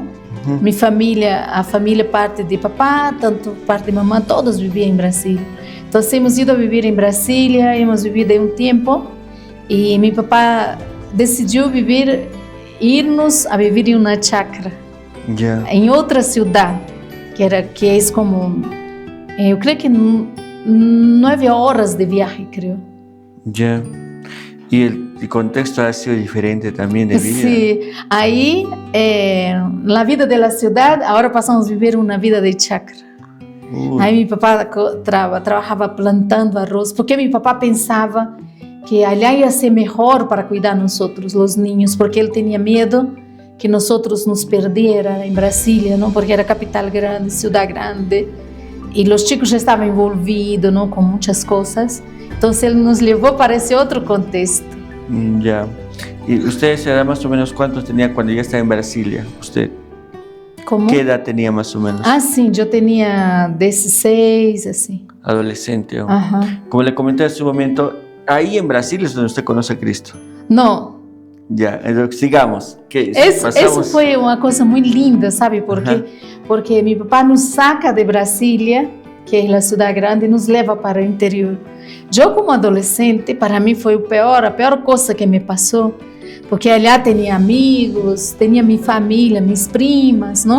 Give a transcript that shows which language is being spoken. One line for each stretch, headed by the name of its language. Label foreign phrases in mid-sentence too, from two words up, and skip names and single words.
Portuguese: Minha família, a família parte de papá, tanto parte de mamãe, todos viviam em Brasília. Então,
Spanish: hemos ido
Portuguese: a viver em Brasília,
Spanish: hemos vivido
Portuguese: aí um tempo. E meu papá decidiu irmos a viver em uma chácara,
Spanish: Ya.
Portuguese: em outra cidade, que é como, eu creio que 9 horas de viaje, creo.
Spanish: Ya. Y el contexto ha sido diferente también de vida. Sí, ahí, la vida de la ciudad, ahora pasamos a vivir una vida de chácara. Uy.
Portuguese: Aí meu papá trabalhava plantando arroz, porque meu papá pensava que allá ia ser melhor para cuidar nós outros, os niños, porque ele tinha medo que nós outros nos perdiera em Brasília, não? Porque era capital grande, cidade grande, e os chicos já estavam envolvidos, não, com muitas coisas. Então ele nos levou para esse outro contexto.
Spanish: Ya. ¿Y usted se da más o menos cuántos tenía cuando ya estaba en Brasilia? ¿Usted
Portuguese: Como?
Spanish: qué edad tenía más o menos?
Portuguese: Ah, sim, eu tinha 16, assim.
Spanish: Adolescente. ¿O? Ajá. Como le comenté hace un momento, ahí en Brasil es donde usted conoce a Cristo.
Portuguese: Não.
Spanish: Ya, entonces, sigamos. ¿Qué?
Portuguese: Isso foi uma coisa muito linda, sabe por quê? Porque meu papá nos saca de Brasília, que é a cidade grande, e nos leva para o interior. Eu, como adolescente, para mim foi a pior coisa que me passou, porque allá tinha amigos, tinha minha família, minhas primas, não?